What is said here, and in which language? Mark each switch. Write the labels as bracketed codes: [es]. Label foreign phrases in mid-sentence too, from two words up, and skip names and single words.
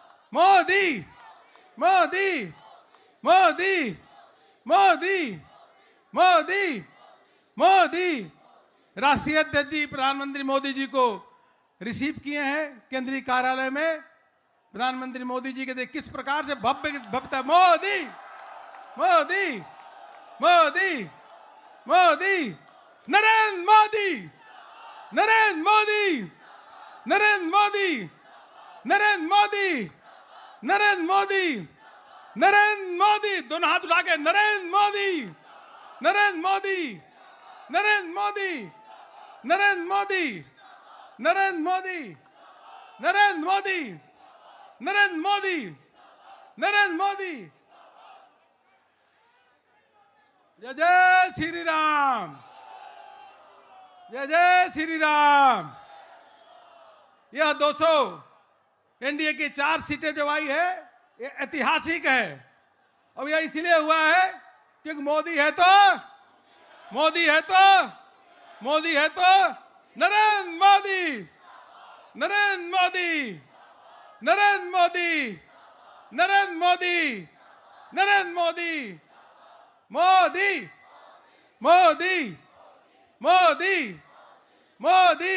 [hi] मोदी मोदी मोदी मोदी मोदी मोदी। राष्ट्रीय अध्यक्ष जी प्रधानमंत्री मोदी जी को रिसीव किए हैं केंद्रीय कार्यालय में। प्रधानमंत्री मोदी जी के देख किस प्रकार से भव्य भव्यता। मोदी मोदी मोदी मोदी नरेंद्र मोदी नरेंद्र मोदी नरेंद्र मोदी नरेंद्र मोदी नरेंद्र मोदी नरेंद्र मोदी। दोनों हाथ उठा के नरेंद्र मोदी नरेंद्र मोदी नरेंद्र मोदी नरेंद्र मोदी नरेंद्र मोदी नरेंद्र मोदी नरेंद्र मोदी नरेंद्र मोदी। जय जय श्री राम जय जय श्री राम। यह 200 एनडीए की 4 सीटें जो आई है ये ऐतिहासिक है। अब यह इसलिए हुआ है क्योंकि मोदी है तो मोदी है तो मोदी है तो नरेंद्र मोदी नरेंद्र मोदी नरेंद्र मोदी नरेंद्र मोदी नरेंद्र मोदी मोदी मोदी मोदी मोदी।